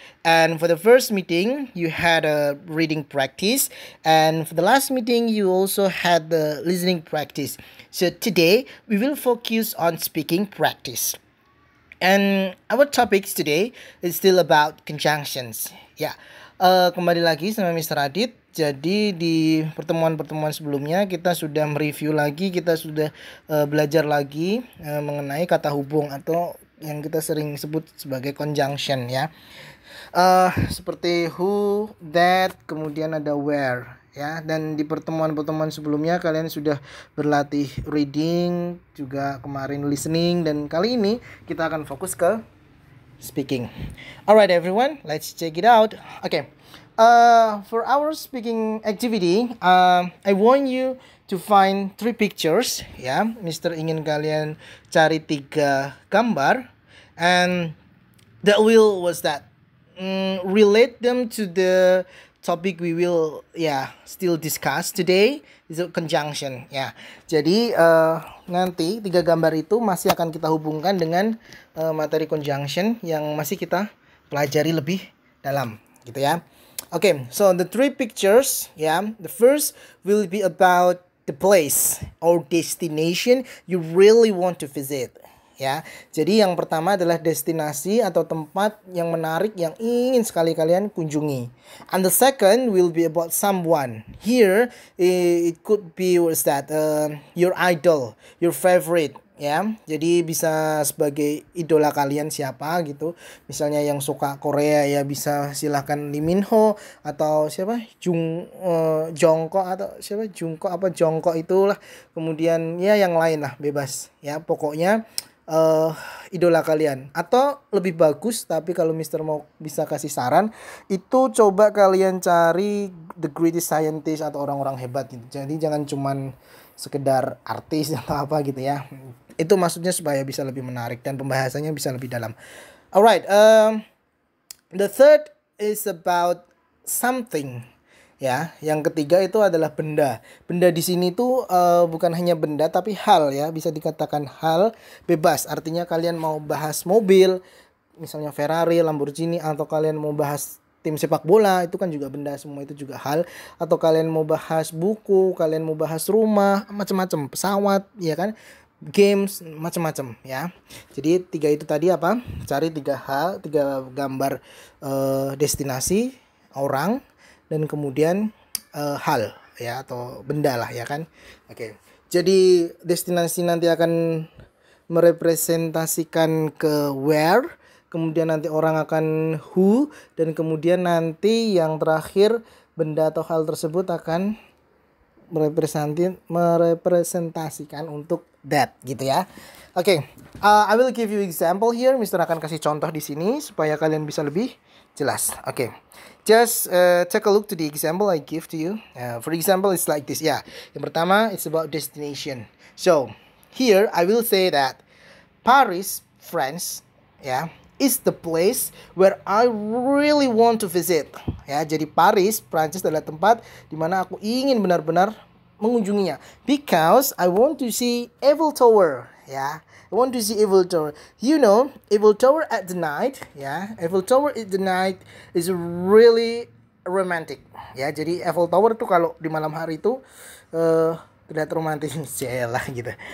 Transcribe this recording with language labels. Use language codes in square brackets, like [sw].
[en] And for the first meeting, you had a reading practice, and for the last meeting, you also had the listening practice. So today, we will focus on speaking practice. And our topics today is still about conjunctions. [id] Ya, kembali lagi sama Mr. Adit. Jadi di pertemuan-pertemuan sebelumnya kita sudah mereview lagi, kita sudah belajar lagi mengenai kata hubung atau yang kita sering sebut sebagai conjunction ya. Seperti who, that, kemudian ada where ya. Dan di pertemuan-pertemuan sebelumnya kalian sudah berlatih reading, juga kemarin listening, dan kali ini kita akan fokus ke speaking. [en] Alright everyone, let's check it out. Okay. For our speaking activity, I want you to find 3 pictures ya. [id] Mister ingin kalian cari 3 gambar, [en] and the will was that relate them to the topic we will still discuss today is a conjunction ya. [id] Jadi nanti 3 gambar itu masih akan kita hubungkan dengan materi conjunction yang masih kita pelajari lebih dalam gitu ya. [en] Okay, so the 3 pictures the first will be about the place or destination you really want to visit. [id] Ya, jadi yang pertama adalah destinasi atau tempat yang menarik yang ingin sekali kalian kunjungi. [en] And the second will be about someone. Here it could be your idol, your favorite. [id] Ya, jadi bisa sebagai idola kalian siapa gitu. Misalnya yang suka Korea ya bisa silahkan Lee Min Ho atau siapa Jongko atau siapa Jongko itulah. Kemudian ya yang lain lah bebas ya pokoknya. Idola kalian, atau lebih bagus tapi kalau Mister mau bisa kasih saran itu coba kalian cari [en] the greatest scientist [id] atau orang-orang hebat gitu. Jadi jangan cuman sekedar artis atau apa gitu ya. Itu maksudnya supaya bisa lebih menarik dan pembahasannya bisa lebih dalam. [en] Alright, the third is about something. [id] Ya, yang ketiga itu adalah benda. Benda di sini tuh bukan hanya benda tapi hal ya, bisa dikatakan hal bebas. Artinya kalian mau bahas mobil, misalnya Ferrari, Lamborghini, atau kalian mau bahas tim sepak bola, itu kan juga benda, semua itu juga hal. Atau kalian mau bahas buku, kalian mau bahas rumah, macam-macam, pesawat, ya kan? Games, macam-macam ya. Jadi 3 itu tadi apa? Cari 3 hal, 3 gambar destinasi, orang, dan kemudian hal ya atau benda lah ya kan. Oke. Jadi destinasi nanti akan merepresentasikan ke where, kemudian nanti orang akan who, dan kemudian nanti yang terakhir benda atau hal tersebut akan merepresentasikan untuk that gitu ya. Oke. [en] I will give you example here. [id] Mister akan kasih contoh di sini supaya kalian bisa lebih jelas. Oke. [en] Just take a look to the example I give to you. For example, it's like this. [id] Ya, yang pertama [en] it's about destination. So here I will say that Paris, France, is the place where I really want to visit. [id] Ya, jadi Paris, Prancis adalah tempat di mana aku ingin benar-benar mengunjunginya. [en] Because I want to see Eiffel Tower. Ya, I want to see Eiffel Tower. You know, Eiffel Tower at the night, Eiffel Tower at the night is really romantic. [id] Ya, jadi Eiffel Tower itu kalau di malam hari itu terlihat romantis lah gitu.